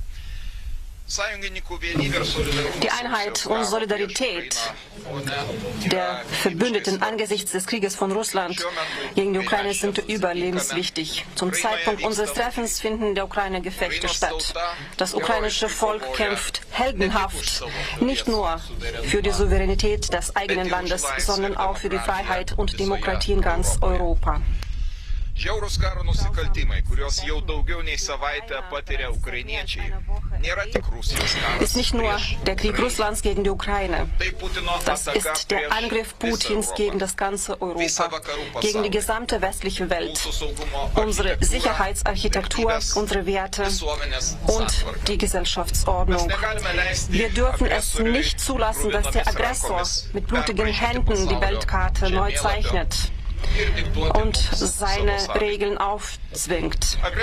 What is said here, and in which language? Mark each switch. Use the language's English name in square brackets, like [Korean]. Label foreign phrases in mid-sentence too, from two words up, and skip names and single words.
[German] Die Einheit und Solidarität der Verbündeten angesichts des Krieges von Russland gegen die Ukraine sind überlebenswichtig. Zum Zeitpunkt unseres Treffens finden in der Ukraine Gefechte statt. Das ukrainische Volk kämpft heldenhaft, nicht nur für die Souveränität des eigenen Landes, sondern auch für die Freiheit und Demokratie in ganz Europa. [Lithuanian] Žiaurūs karo nusikaltimai, kuriuos jau daugiau nei savaitę patiria ukrainiečiai, nėra tik Rusijos karas. [German] Ist nicht nur der Krieg Russlands gegen die Ukraine. Das ist der Angriff Putins gegen das ganze Europa, gegen die gesamte westliche Welt, unsere Sicherheitsarchitektur, unsere Werte und die Gesellschaftsordnung. Wir dürfen es nicht zulassen, dass der Aggressor mit blutigen Händen die Weltkarte neu zeichnet und seine Regeln aufzwingt.